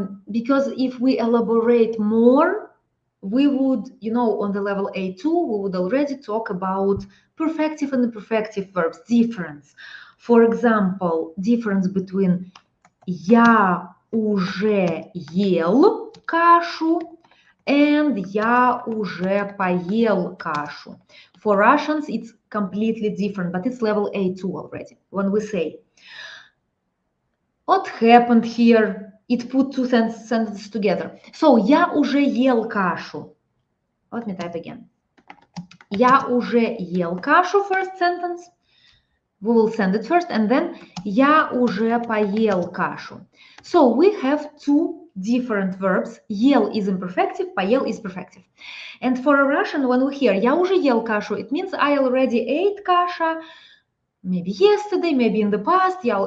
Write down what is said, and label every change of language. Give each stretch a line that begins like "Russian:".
English: Because if we elaborate more, we would, on the level A2, we would already talk about perfective and imperfective verbs, difference. For example, difference between
Russian: я уже ел кашу
English: and
Russian: я уже поел кашу.
English: For Russians, it's completely different, but it's level A2 already. When we say, what happened here? It put two sentences together. So,
Russian: я уже ел кашу.
English: Let me type again.
Russian: Я уже ел кашу,
English: first sentence. We will send it first, and then
Russian: я уже поел кашу.
English: So, we have two different verbs. Ел is imperfective, поел is perfective. And for a Russian, when we hear
Russian: я уже ел кашу,
English: it means I already ate каша, maybe yesterday, maybe in the past.